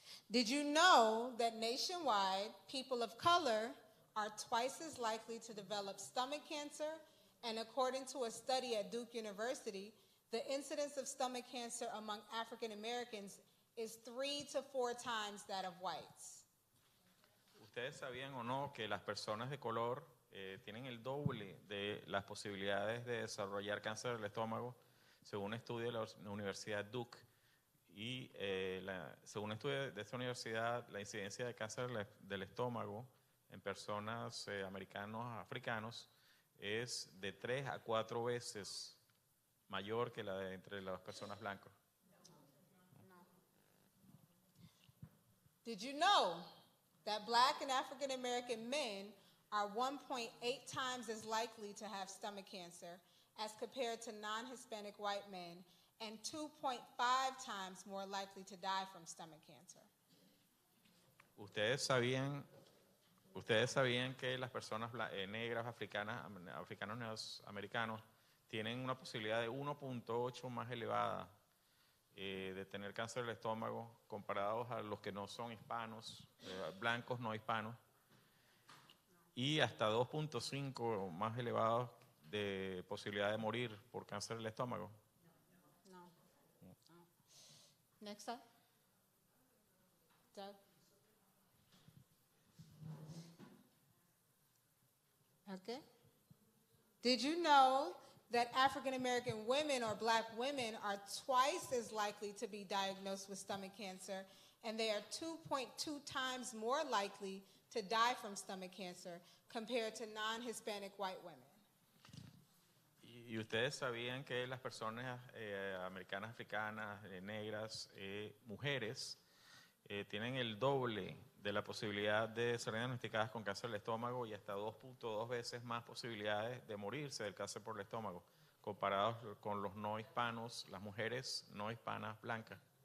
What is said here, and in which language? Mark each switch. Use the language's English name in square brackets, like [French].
[English] Did you know that nationwide, people of color are twice as likely to develop stomach cancer? And according to a study at Duke University, the incidence of stomach cancer among African Americans is 3 to 4 times that of whites. [Spanish] ¿Ustedes sabían o no que las personas de color tienen el doble de las posibilidades de desarrollar cáncer del estómago, según un estudio de la Universidad Duke? Y según un estudio de esta universidad, la incidencia de cáncer del estómago en personas africanos, es de 3 a 4 veces mayor que la de entre las personas blancas. [English] Did you know that Black and African American men are 1.8 times as likely to have stomach cancer as compared to non-Hispanic white men, and 2.5 times more likely to die from stomach cancer? [Spanish] ¿Ustedes sabían que las personas negras, africanos americanos, tienen una posibilidad de 1.8 más elevada de tener cáncer del estómago comparados a los que no son hispanos, blancos no hispanos, y hasta 2.5 más elevados de posibilidad de morir por cáncer del estómago? [English] No. Next up. Doug. Okay. Did you know that African American women or Black women are twice as likely to be diagnosed with stomach cancer, and they are 2.2 times more likely to die from stomach cancer compared to non-Hispanic white women? [Spanish] ¿Y ustedes sabían que las personas americanas, africanas, negras, mujeres, tienen el doble de la posibilidad de ser diagnosticadas con cáncer del estómago y hasta 2.2 veces más posibilidades de morirse del cáncer por el estómago, comparados con los no hispanos, las mujeres no hispanas blancas?